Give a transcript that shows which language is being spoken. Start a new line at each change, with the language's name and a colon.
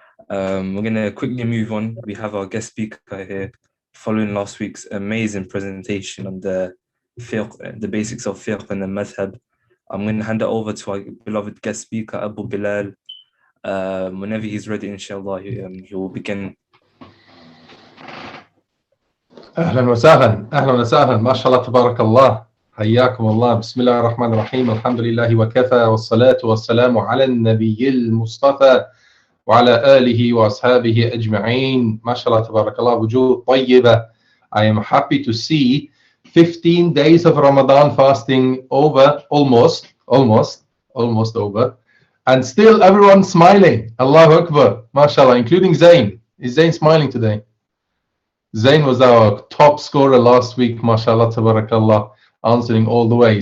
English: We're going to quickly move on. We have our guest speaker here following last week's amazing presentation on the fiqh, the basics of fiqh and the madhab. I'm going to hand it over to our beloved guest speaker, Abu Bilal. Whenever he's ready, inshallah, he will begin.
Arabic: أهلا وسهلا ما شاء الله تبارك الله حياكم الله بسم الله الرحمن الرحيم الحمد لله وكفى والصلاة والسلام على النبي المصطفى وعلى آله وأصحابه أجمعين ما شاء الله تبارك الله وجوه طيبة.
English: I am happy to see 15 days of Ramadan fasting over, almost over, and still everyone smiling. Allahu Akbar, mashallah, including Zain. Is Zain smiling today? Zain was our top scorer last week, mashallah, tabarakallah, answering all the way.